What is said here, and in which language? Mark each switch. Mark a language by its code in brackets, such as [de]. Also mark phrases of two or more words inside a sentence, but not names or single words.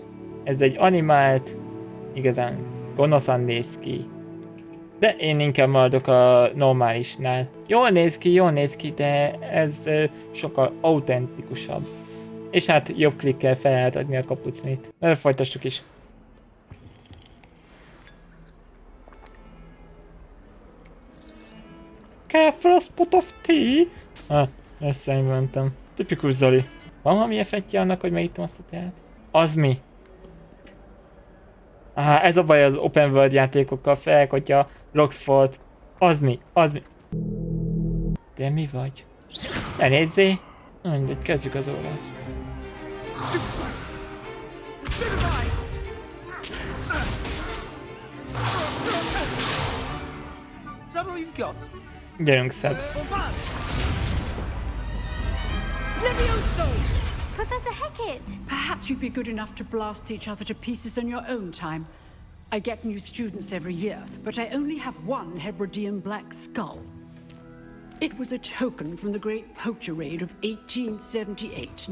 [hu] Ez egy animált, igazán gonoszan néz ki. De én inkább maradok a normálisnál. Jól néz ki, de ez sokkal autentikusabb. És hát jobb klikkel fel lehet adni a kapucnit. De folytassuk is. [en] Care for a spot of tea? [hu] Összeinventem. Tipikus Zoli. Van valami effektje annak, hogy megittem azt a teát? Az mi? Ez a baj az [en] open world [hu] játékokkal, főleg, hogyha Roxmort. Az mi? De mi vagy? Ne nézzé! Mindegy, kezdjük az órát. Gyerünk, Szed. [en] Professor Hecat! Perhaps you'd be good enough to blast each other to pieces on your own time. I get new students every year, but I only have one Hebridean black skull. It was a token from the Great Poacher Raid of 1878.